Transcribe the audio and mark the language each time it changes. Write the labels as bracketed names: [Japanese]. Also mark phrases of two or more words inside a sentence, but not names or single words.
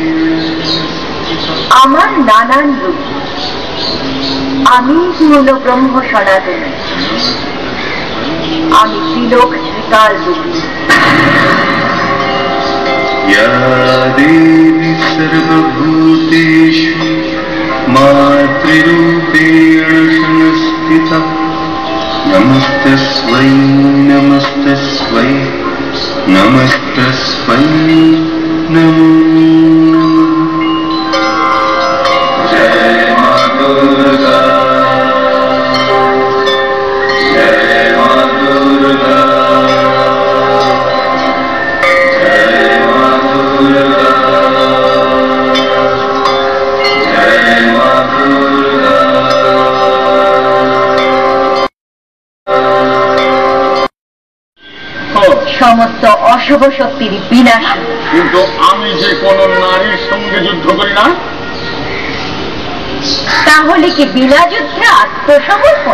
[Bangla] আমার নানান রূপ। আমি পূর্ণ ব্রহ্ম সনাতনী, আমি ত্রিলোক ত্রিকাল রূপী। [Sanskrit] या देवी सर्वभूतेषु मातृरूपेण संस्थिता नमस्तस्मै नमस्तस्मै नमस्तस्मै नमो नमः। [Hindi] जय मां दुर्गा, जय मां दुर्गा, जय मां दुर्गा, जय मां दुर्गा। [Bangla] সমস্ত অশুভ শক্তির বিনাশ। কিন্তু আমি যে কোন নারীর সঙ্গে যুদ্ধ করি না। তাহলে কি বিনা যুদ্ধে আত্মসমর্পণ?